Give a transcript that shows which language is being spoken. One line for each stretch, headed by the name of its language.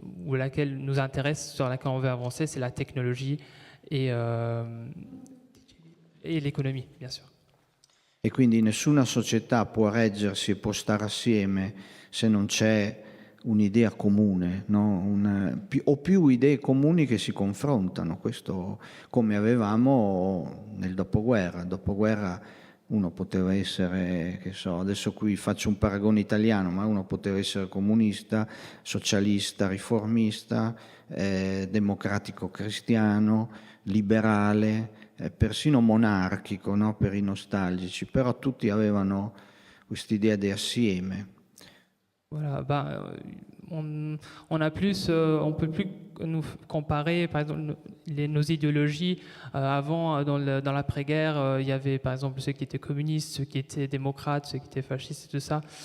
French: ou laquelle nous intéresse, sur laquelle on veut avancer, c'est la technologie et l'économie, bien sûr.
Italian: E quindi nessuna società può reggersi e può stare assieme se non c'è un'idea comune, no? O più idee comuni che si confrontano, questo come avevamo nel dopoguerra. Il dopoguerra uno poteva essere, che so, adesso qui faccio un paragone italiano, ma uno poteva essere comunista, socialista, riformista, democratico cristiano, liberale, persino monarchico, no? Per i nostalgici, però tutti avevano quest'idea di assieme.
French: Voilà, on a plus, on peut plus nous comparer, par exemple, nos idéologies. Avant, dans l'après-guerre, il y avait, par exemple, ceux qui étaient communistes, ceux qui étaient démocrates, ceux qui étaient fascistes, et tout ça.